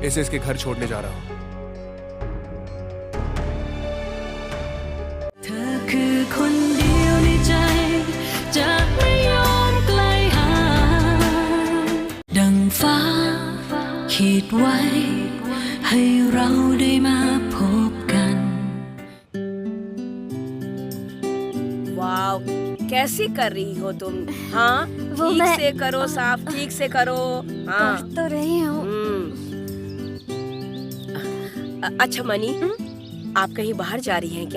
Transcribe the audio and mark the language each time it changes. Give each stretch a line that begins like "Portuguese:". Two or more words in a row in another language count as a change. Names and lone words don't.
Hindi: इसे इसके घर छोड़ने जा रहा हूं।
Thai: เธอคือคนเดียวในใจจะไม่ยอมไกลห่างดังฟ้าขีดไว้ให้เราได้มาพบกัน
Hindi: वाओ, कैसी कर रही हो तुम? हाँ, वो ठीक मैं- से करो, साफ ठीक से करो। हाँ। कर तो रही हूँ। अच्छा मनी, आप कहीं बाहर जा रही हैं क्या?